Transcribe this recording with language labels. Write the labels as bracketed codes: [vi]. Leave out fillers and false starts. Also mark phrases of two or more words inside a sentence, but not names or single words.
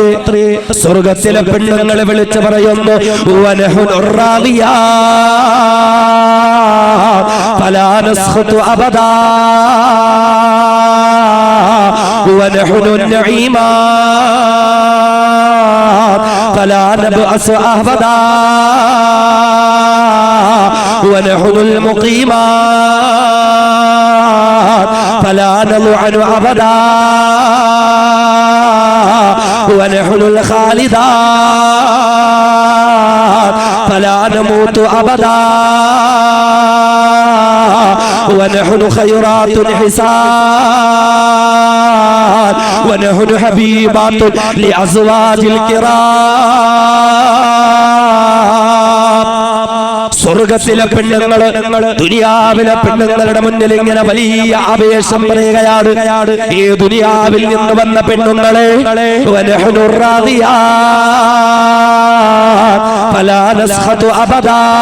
[ml] സ്വർഗത്തിലെ പെണ്ണുങ്ങളെ വിളിച്ചു പറയുന്നു, [ar] ونحن راضيات فلا نسخط أبدا ونحن ناعمات فلا نبأس أبدا ونحن المقيمات فلا نلعن أبدا ونحن الخالدات فلا نموت أبدا ونحن خيرات حسان ونحن حبيبات لأزواج الكرام. [ml] സ്വർഗത്തിലെ പെണ്ണുങ്ങള് ദുനിയാവിലെ പെണ്ണുങ്ങളുടെ മുന്നിൽ ഇങ്ങനെ വലിയ ആവേശം പറയുകയാണ്, ഈ ദുനിയാവിൽ നിന്ന് വന്ന പെണ്ണുങ്ങളെ [ar] ونحن راضيات فلا نسخط أبدا.